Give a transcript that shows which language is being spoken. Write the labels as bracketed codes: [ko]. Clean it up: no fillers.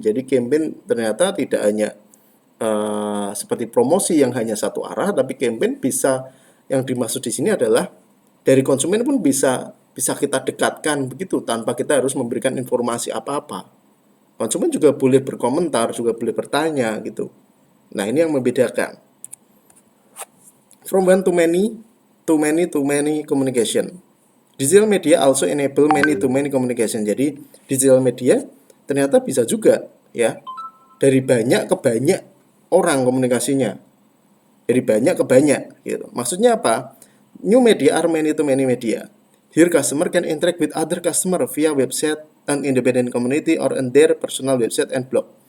[id] Jadi campaign ternyata tidak hanya seperti promosi yang hanya satu arah, tapi campaign bisa, yang dimaksud di sini adalah dari konsumen pun bisa kita dekatkan begitu tanpa kita harus memberikan informasi apa-apa. Konsumen juga boleh berkomentar, juga boleh bertanya gitu. Nah ini yang membedakan. [en] From one to many, to many communication. Digital media also enable many to many communication. [id] Jadi digital media ternyata bisa juga, ya, dari banyak ke banyak orang komunikasinya. Dari banyak ke banyak gitu. Maksudnya apa? [en] New media are many to many media. Here customer can interact with other customer via website, an independent community, or in their personal website and blog.